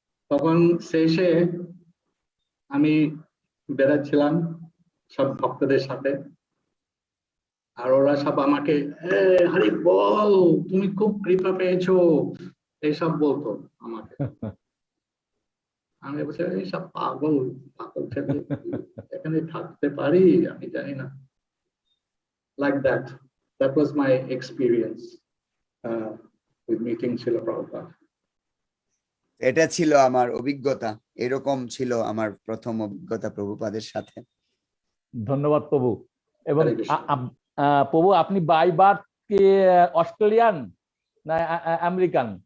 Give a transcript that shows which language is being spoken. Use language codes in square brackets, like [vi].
[bn] তখন শেষে আমি বেড়াচ্ছিলাম সব ভক্তদের সাথে, আর ওরা সব আমাকে হরি বল, তুমি খুব কৃপা পেয়েছো, এইসব বলতো আমাকে। আমি বলছি এইসব পাগল পাগল ছেলে, এখানে থাকতে পারি আমি জানি না। [en] Like that. That was my experience with meeting Srila Prabhupada. [bn] এটা ছিল আমার অভিজ্ঞতা, এরকম ছিল আমার প্রথম অভিজ্ঞতা প্রভুপাদের সাথে। ধন্যবাদ প্রভু। এবং প্রভু আপনি [en] by birth [bn] কি অস্ট্রেলিয়ান না আমেরিকান?